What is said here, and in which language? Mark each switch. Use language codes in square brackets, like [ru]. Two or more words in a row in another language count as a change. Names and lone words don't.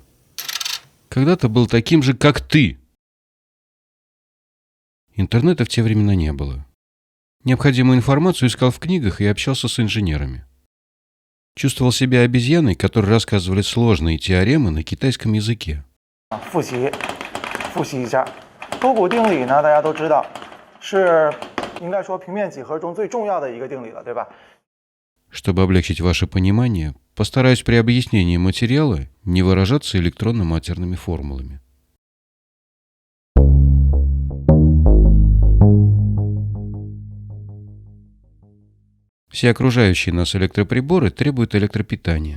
[ru] Когда-то был таким же, как ты. Интернета в те времена не было. Необходимую информацию искал в книгах и общался с инженерами. Чувствовал себя обезьяной, которой рассказывали сложные теоремы на китайском языке. [zh] 复习一下，勾股定理呢，大家都知道，是应该说平面几何中最重要的一个定理了，对吧？ [ru] Чтобы облегчить ваше понимание, постараюсь при объяснении материала не выражаться электронно-матерными формулами. Все окружающие нас электроприборы требуют электропитания.